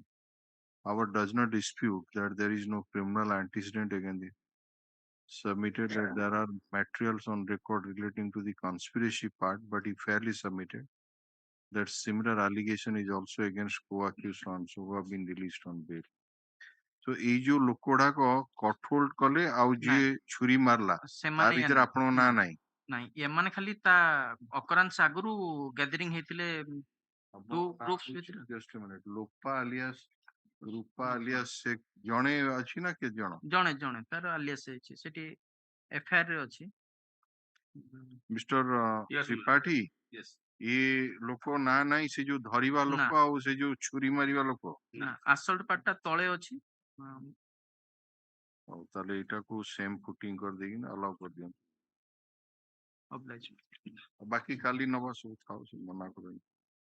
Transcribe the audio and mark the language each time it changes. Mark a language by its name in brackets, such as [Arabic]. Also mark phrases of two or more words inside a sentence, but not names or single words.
[English] However, does not dispute that there is no criminal antecedent against the submitted, that there are materials on record relating to the conspiracy part, but he fairly submitted that similar allegation is also against co-accused ones who have been released on bail. [Odia] So ଏଇ ଯୋଉ ଲୋକଗୁଡାକ କଠୋଲ କଲେ ଆଉ ଯିଏ ଛୁରୀ ମାରଲା ତା ଭିତରେ ଆପଣଙ୍କ ନାଁ ନାହିଁ? ନାଇଁ, ଏମାନେ ଖାଲି ତା occurrence ଆଗରୁ gathering ହେଇଥିଲେ [English] Just a minute. [Odia] ଲୋପା alias ରୂପା alias ଶେଖ ଜଣେ ଅଛି ନା କେତେ ଜଣ? ଜଣେ ତାର alias ହେଇଛି, ସେଠି FIR ରେ ଅଛି. Mr. Tripathi, ଏ ଲୋକ ନାଁ ନାହିଁ, ସେ ଯୋଉ ଧରିବା ଲୋକ ଆଉ ସେ ଯୋଉ ଛୁରୀ ମାରିବା ଲୋକ? ନା, assault part ଟା ତଳେ ଅଛି. ହଉ, ତାହେଲେ ଏଇଟାକୁ [English] same footing [Odia] କରିଦେଇକି ଆଲାଉ କରିଦିଅନ୍ତୁ. ବାକି କାଲି ନବା ସବୁ ଥାଉ, ସେ ମନା କରେନି।